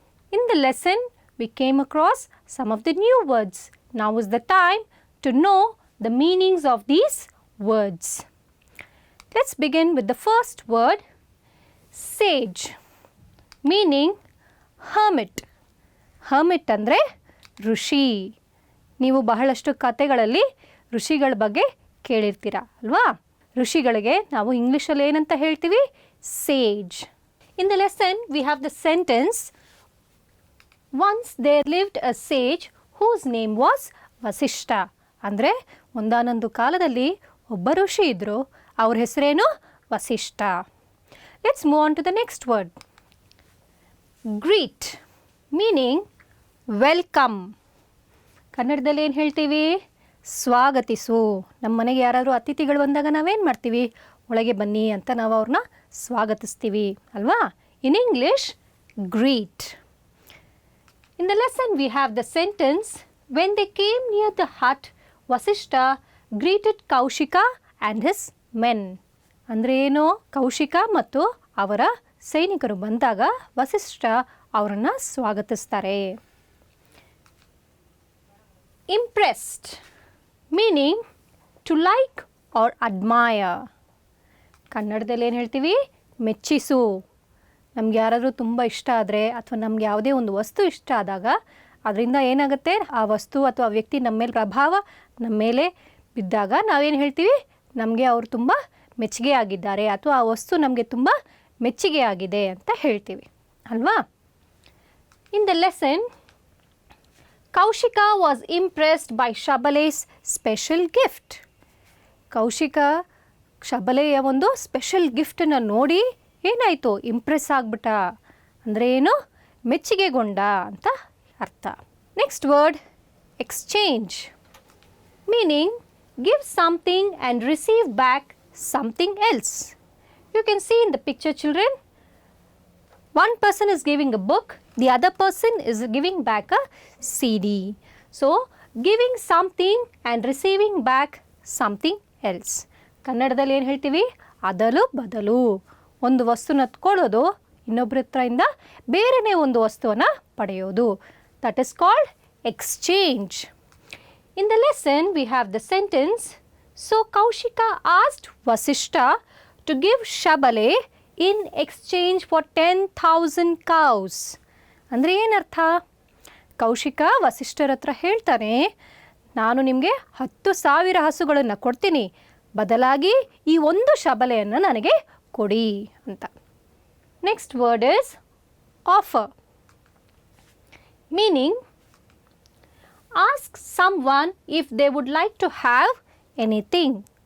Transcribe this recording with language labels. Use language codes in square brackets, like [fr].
[en] In the lesson, we came across some of the new words. Now is the time to know the meanings of these words. Let's begin with the first word, sage, meaning hermit. [kn] Hermit andre ಋಷಿ. ನೀವು ಬಹಳಷ್ಟು ಕಥೆಗಳಲ್ಲಿ ಋಷಿಗಳ ಬಗ್ಗೆ ಕೇಳಿರ್ತೀರ ಅಲ್ವಾ? ಋಷಿಗಳಿಗೆ ನಾವು ಇಂಗ್ಲಿಷಲ್ಲಿ ಏನಂತ ಹೇಳ್ತೀವಿ? [en] Sage. In the lesson, we have the sentence, once there lived a sage whose name was Vasishta. [kn] ಅಂದರೆ ಒಂದಾನೊಂದು ಕಾಲದಲ್ಲಿ ಒಬ್ಬ ಋಷಿ ಇದ್ದರು, ಅವ್ರ ಹೆಸರೇನು? Vasishtha. [en] Let's move on to the next word. Greet, meaning welcome. [kn] ಕನ್ನಡದಲ್ಲಿ ಏನು ಹೇಳ್ತೀವಿ? ಸ್ವಾಗತಿಸು. ನಮ್ಮ ಮನೆಗೆ ಯಾರಾದರೂ ಅತಿಥಿಗಳು ಬಂದಾಗ ನಾವೇನು ಮಾಡ್ತೀವಿ? ಒಳಗೆ ಬನ್ನಿ ಅಂತ ನಾವು ಅವ್ರನ್ನ ಸ್ವಾಗತಿಸ್ತೀವಿ ಅಲ್ವಾ? [en] In English, greet. In the lesson we have the sentence, when they came near the hut, Vasishta greeted Kaushika and his men. [kn] ಅಂದರೆ ಏನು, ಕೌಶಿಕ ಮತ್ತು ಅವರ ಸೈನಿಕರು ಬಂದಾಗ ವಸಿಷ್ಠ ಅವರನ್ನು ಸ್ವಾಗತಿಸ್ತಾರೆ. [en] Impressed, meaning to like or admire. [kn] ಕನ್ನಡದಲ್ಲಿ ಏನು ಹೇಳ್ತೀವಿ, ಮೆಚ್ಚಿಸು. ನಮ್ಗೆ ಯಾರಾದರೂ ತುಂಬ ಇಷ್ಟ ಆದರೆ ಅಥವಾ ನಮ್ಗೆ ಯಾವುದೇ ಒಂದು ವಸ್ತು ಇಷ್ಟ ಆದಾಗ ಅದರಿಂದ ಏನಾಗುತ್ತೆ, ಆ ವಸ್ತು ಅಥವಾ ವ್ಯಕ್ತಿ ನಮ್ಮ ಮೇಲೆ ಪ್ರಭಾವ ನಮ್ಮ ಮೇಲೆ ಬಿದ್ದಾಗ ನಾವೇನು ಹೇಳ್ತೀವಿ, ನಮಗೆ ಅವರು ತುಂಬ ಮೆಚ್ಚುಗೆ ಆಗಿದ್ದಾರೆ ಅಥವಾ ಆ ವಸ್ತು ನಮಗೆ ತುಂಬ ಮೆಚ್ಚುಗೆ ಆಗಿದೆ ಅಂತ ಹೇಳ್ತೀವಿ ಅಲ್ವಾ. [en] In the lesson, Kaushika was impressed by Shabale's special gift. [kn] Kaushika ಶಬಲೆಯ ಒಂದು ಸ್ಪೆಷಲ್ ಗಿಫ್ಟನ್ನು ನೋಡಿ ಏನಾಯಿತು, ಇಂಪ್ರೆಸ್ ಆಗಿಬಿಟ್ಟ. ಅಂದರೆ ಏನು, ಮೆಚ್ಚುಗೆಗೊಂಡ ಅಂತ ಅರ್ಥ. [en] Next word, exchange, meaning give something and receive back something else. You can see in the picture children, one person is giving a book, the other person is giving back a CD. So, giving something and receiving back something else. [kn] ಕನ್ನಡದಲ್ಲಿ ಏನು ಹೇಳ್ತೀವಿ, ಅದಲು ಬದಲು. ಒಂದು ವಸ್ತುನ ತಗೊಳ್ಳೋದು, ಇನ್ನೊಬ್ಬರ ಹತ್ರದಿಂದ ಬೇರೆನೇ ಒಂದು ವಸ್ತುವನ್ನು ಪಡೆಯೋದು. [en] That is called exchange. In the lesson, we have the sentence, so Kaushika asked Vasishta to give Shabale in exchange for 10,000 cows. [kn] ಅಂದರೆ ಏನರ್ಥ, ಕೌಶಿಕ ವಸಿಷ್ಠರ ಹತ್ರ ಹೇಳ್ತಾನೆ, ನಾನು ನಿಮಗೆ 10,000 ಹಸುಗಳನ್ನು ಕೊಡ್ತೀನಿ, ಬದಲಾಗಿ ಈ ಒಂದು ಶಬಲೆಯನ್ನು ನನಗೆ ಕೊಡಿ ಅಂತ. [en] Next word is offer, meaning ask someone if they would like to have anything.